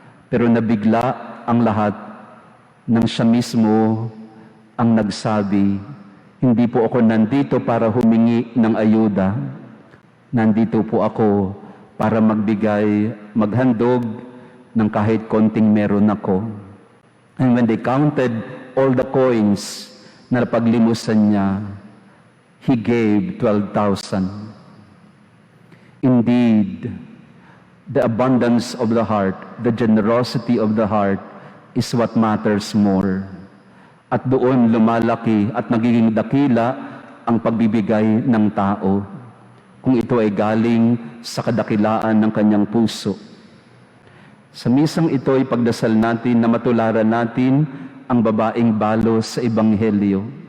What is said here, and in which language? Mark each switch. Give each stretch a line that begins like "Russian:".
Filipino: Pero nabigla ang lahat nang siya mismo ang nagsabi, hindi po ako nandito para humingi ng ayuda. Nandito po ako para magbigay, maghandog ng kahit konting meron ako.
English: And when they counted all the coins
Filipino: na napaglimusan niya,
English: he gave 12,000. Indeed, the abundance of the heart, the generosity of the heart is what matters more.
Filipino: At doon lumalaki at nagiging dakila ang pagbibigay ng tao kung ito ay galing sa kadakilaan ng kanyang puso. Sa misang ito ay pagdasal natin na matularan natin ang babaeng balo sa Ebanghelyo.